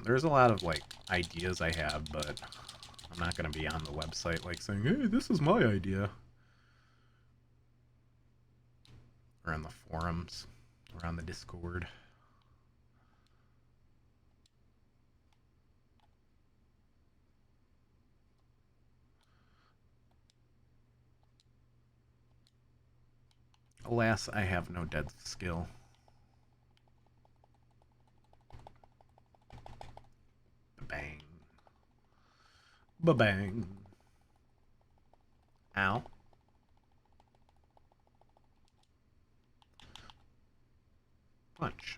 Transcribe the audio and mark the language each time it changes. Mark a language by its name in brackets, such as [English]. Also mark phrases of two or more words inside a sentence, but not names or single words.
[English] There's a lot of like ideas I have, but I'm not gonna be on the website like saying, "Hey, this is my idea," or on the forums, or on the Discord. Alas, I have no dead skill. Bang. Ba-bang. Ow. Punch.